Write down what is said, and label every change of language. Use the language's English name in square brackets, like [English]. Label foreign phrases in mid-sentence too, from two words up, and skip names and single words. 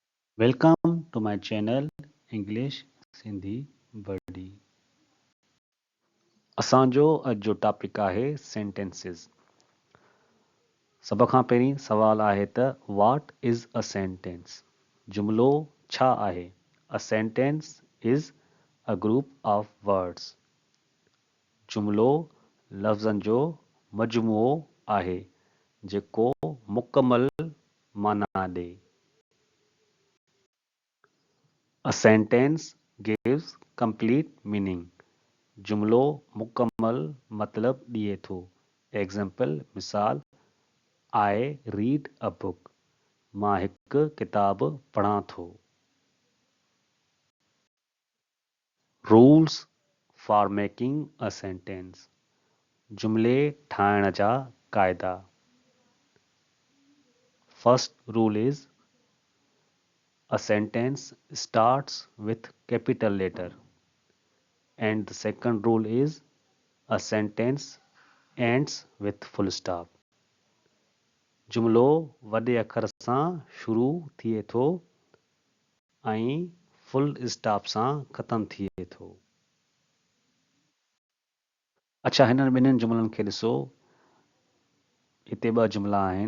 [English] Welcome to my channel English Sindhi Wordy. [Sindhi] असांजो अॼु जो टॉपिक आहे सेंटेंसिस। सभ खां पहिरीं सवाल आहे त [English] What is a sentence? [Sindhi] जुमिलो छा आहे? [English] A sentence is a group of words. [Sindhi] जुमिलो लफ़्ज़नि जो मजमूओ आहे जेको मुकमल माना ॾे। [English] A sentence gives complete meaning. [Sindhi] जुमिलो मुकमल मतलब ॾिए थो। [English] एग्ज़ाम्पल मिसाल I read a book. [Sindhi] मां हिकु किताब पढ़ां थो। [English] Rules for making a sentence. [Sindhi] जुमिले ठाहिण जा क़ाइदा। [English] First rule is a sentence starts with capital letter. And the second rule is a sentence ends with full stop. [Sindhi] जुमिलो वॾे अखर सां शुरू थिए थो ऐं [English] full stop [Sindhi] सां ख़तम थिए थो। अच्छा, हिननि ॿिन्हिनि जुमिलनि खे ॾिसो। हिते ॿ जुमिला आहिनि।